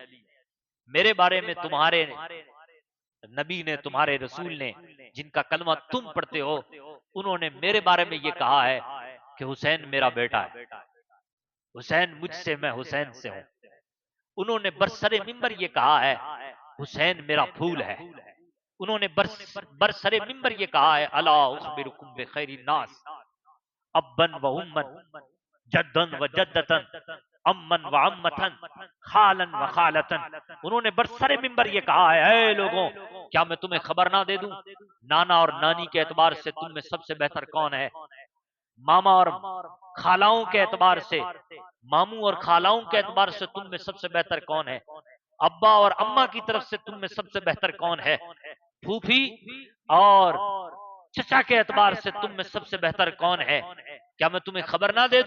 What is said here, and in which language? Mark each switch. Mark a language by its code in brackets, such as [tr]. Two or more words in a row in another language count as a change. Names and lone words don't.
[ur] میرے بارے میں تمہارے نبی نے، تمہارے رسول نے جن کا کلمہ تم پڑھتے ہو، انہوں نے میرے بارے میں یہ کہا ہے کہ حسین میرا بیٹا ہے، حسین مجھ سے، میں حسین سے ہوں۔ انہوں نے برسر ممبر یہ کہا ہے حسین میرا پھول ہے۔ انہوں نے برسر ممبر یہ کہا ہے [ar] الا اخبرکم بخیر الناس ابن و امن جدن و جدتن امن و امتن خالن و خالتن۔ [ur] انہوں نے برسر ممبر یہ کہا ہے اے لوگوں، کیا میں تمہیں خبر نہ دے دوں نانا اور نانی کے اعتبار سے تم میں سب سے بہتر کون ہے، ماما اور خالاؤں کے اعتبار سے، ماموں اور خالاؤں کے اعتبار سے تم میں سب سے بہتر کون ہے، ابا اور اماں کی طرف سے تم میں سب سے بہتر کون ہے، پھوپھی اور چچا کے اعتبار سے تم میں سب سے بہتر کون ہے، کیا میں تمہیں خبر نہ دے دوں؟